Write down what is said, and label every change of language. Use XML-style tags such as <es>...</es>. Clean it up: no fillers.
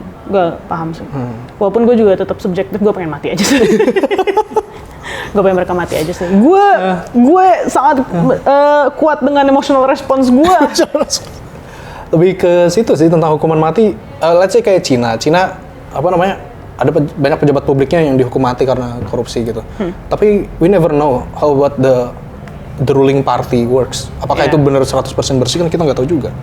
<id>Gue paham sih. Walaupun gue juga tetap subjektif, gue pengen mati aja sih. Gue pengen mereka mati aja sih. Gue sangat kuat dengan emotional response gue. Lebih ke situ sih tentang hukuman mati.</id> <en>Let's say</en> <id>kayak Cina, apa namanya? Ada banyak pejabat publiknya yang dihukum mati karena korupsi gitu. Tapi</id> <en>we never know how about the ruling party works.</en> <id>Apakah itu benar 100% bersih, kan kita nggak tahu juga.</id>